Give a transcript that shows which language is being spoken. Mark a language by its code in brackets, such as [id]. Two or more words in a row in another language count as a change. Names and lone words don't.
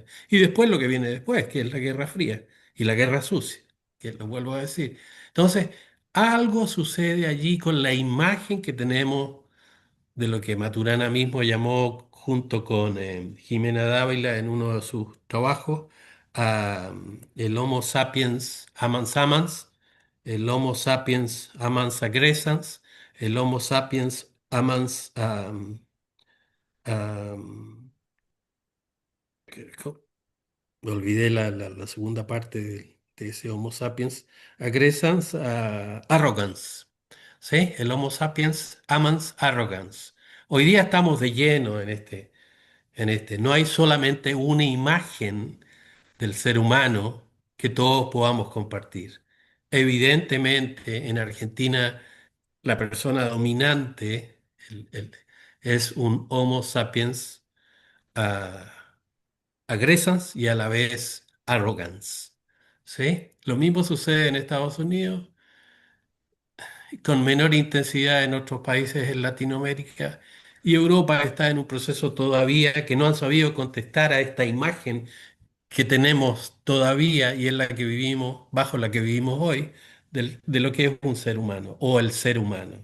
[es] Y después lo que viene después, que es la Guerra Fría y la Guerra Sucia, que lo vuelvo a decir. Entonces, algo sucede allí con la imagen que tenemos de lo que Maturana mismo llamó, junto con Jimena Dávila en uno de sus trabajos, el Homo sapiens amans amans, el Homo sapiens amans agresans, el Homo sapiens amans am, olvidé la segunda parte de ese Homo sapiens agresans arrogance. ¿Sí? El Homo sapiens amans arrogance. Hoy día estamos de lleno en este. No hay solamente una imagen del ser humano que todos podamos compartir. Evidentemente, en Argentina, la persona dominante es un Homo sapiens ah, agresans y a la vez arrogance. ¿Sí? Lo mismo sucede en Estados Unidos, con menor intensidad en otros países en Latinoamérica, y Europa está en un proceso todavía que no han sabido contestar a esta imagen que tenemos todavía y en la que vivimos, bajo la que vivimos hoy, de lo que es un ser humano o el ser humano.